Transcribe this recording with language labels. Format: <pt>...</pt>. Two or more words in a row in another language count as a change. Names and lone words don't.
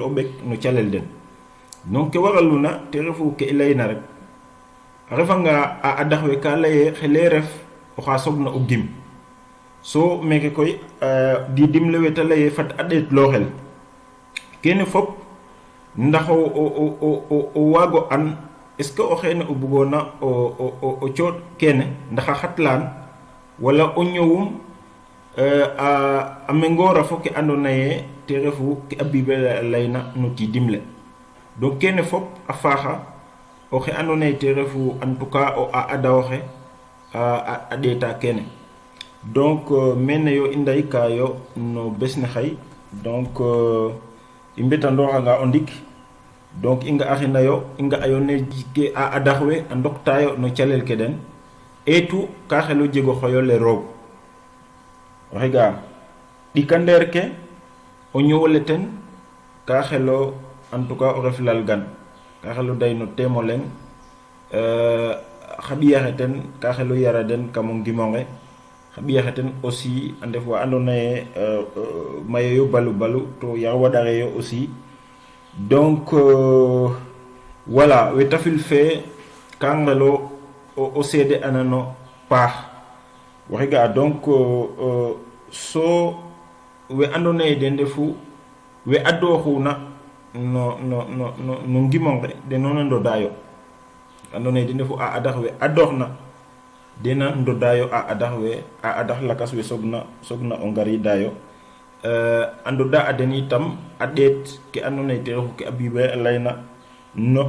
<snf>o ɓek no calel den donc ke waraluna te refu ke i layna rek a refanga a adax we ka laye xele ref oxa sogna o gim so meke koy di dimle we te laye fat a ɗeetlooxel kene fop ndax o waago an</snf> <fr>est-ce que</fr> <snf>o xeene o bugoona o cooɗ kene ndax a xatlaan wala o ñowum a mengoora fo ke andoona yee te refu ke a Bible layna no tiidimle donc kene fop a faaxa oxe andoona yee te refu</snf> <fr>en tout cas</fr> <snf>o a ada oxe a ɗeeta kene donc mene yo i ndaykaayo no bes ne xay donc i mbetandooxanga o ndik donc i nga'axinayo i nga'ayo ne ke a adax we a ndoktaayo no calel ke den eetu ka xel o jeg o xoyo le roog waxe ga'a ɗikandeer ke o ñowole ten ka xelo</snf> <fr>en tout cas</fr> <snf>o ref lalgan ka xelo day no teemo leŋ xa ɓiyaxe ten ka xelo yara den kam o ngimonge xa ɓiyaxe ten aussi a ndef wa andoona yee mayeyo balu to yax waɗaxeyo aussi</snf> <fr>donc voilà</fr> <snf>we tafil fe ka ngelo o seede anano paax waxe ga'a donc so we andoona yee den ndefu we adooxuna no ngimonge den no na ndodaayo andoona yee den ndefu a adax we adooxna dena ndodaayo a adax we a adax lakas we sogna o ngaridaayo a ndoda a den itam a ɗeet ke andoona yee te refu ke a Bible layna no</snf>